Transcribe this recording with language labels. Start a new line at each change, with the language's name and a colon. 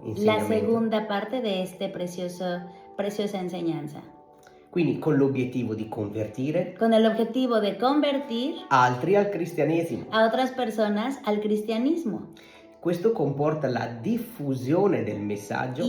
Spanish: La
Italian: insegnamento.
Spanish: segunda parte de este preciosa enseñanza.
Italian: Quindi con l'obiettivo di convertire
Spanish: Con el objetivo de convertir
Italian: altri al cristianesimo.
Spanish: a otras personas al cristianismo.
Italian: Questo comporta la diffusione del messaggio